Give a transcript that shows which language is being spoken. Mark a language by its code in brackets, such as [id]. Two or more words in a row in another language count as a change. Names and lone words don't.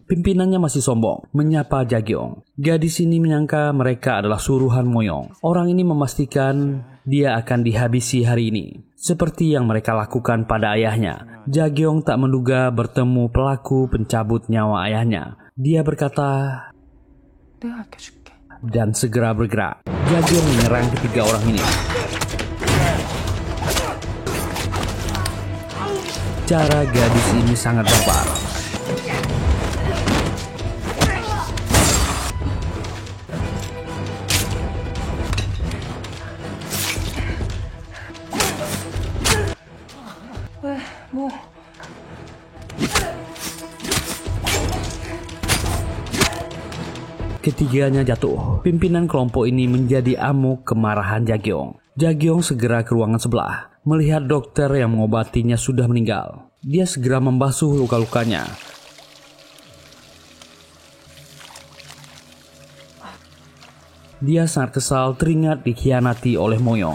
[id] Pimpinannya masih sombong, menyapa Jagyong. Gadis ini menyangka mereka adalah suruhan Moyong. Orang ini memastikan dia akan dihabisi hari ini, seperti yang mereka lakukan pada ayahnya. Jagyong tak menduga bertemu pelaku pencabut nyawa ayahnya. Dia berkata, [ko] 내가 아껴줄게. [id] dan segera bergerak. Jagyong menyerang ketiga orang ini. Cara gadis ini sangat barbar. [ko] 왜, 뭐. [id] Ketiganya jatuh. Pimpinan kelompok ini menjadi amuk kemarahan Jagyong. Jagyong segera ke ruangan sebelah. Melihat dokter yang mengobatinya sudah meninggal. Dia segera membasuh luka-lukanya. Dia sangat kesal teringat dikhianati oleh Moyong.